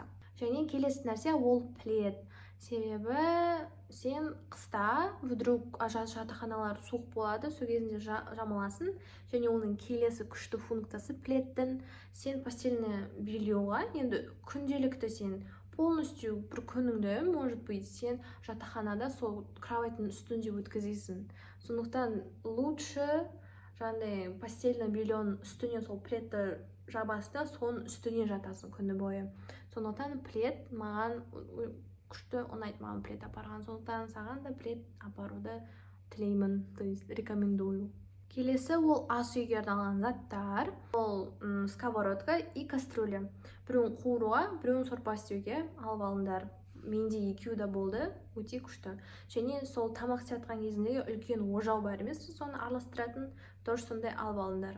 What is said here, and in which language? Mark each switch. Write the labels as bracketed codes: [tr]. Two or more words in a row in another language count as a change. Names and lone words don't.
[kk] Және келесі нәрсе ол плед. Себебі сен қыста вдруг жатақханалар суық болады, сол кезінде жамыласың. Және оның келесі күшті функциясы пледтің сен [ru] постельное бельеға, [kk] енді күнделікті сен полностью бір күніңді, [ru] может быть, [kk] сен жатақханада сол кроваттың үстінде өткізесің. Сондықтан лучше жаңағыдай [ru] постельное бельенің [kk] үстіне сол пледті жабасың да, соның үстіне жатасың күні бойы. Сондықтан плед маған күшті ұнайды, маған плед апарған. Сондықтан саған да плед апаруды тілеймін, [ru] то есть рекомендую. [kk] Келесі ол ас үйге арналған заттар. Ол [ru] сковородка и кастрюля. [kk] Біреуін қуыруға, біреуін сорпа істеуге алып алыңдар. Менде екеуі де болды, өте күшті. Және сол тамақ істеткен кезіндегі үлкен ожау бар емес, соны араластыратын, тоже сондай алып алыңдар.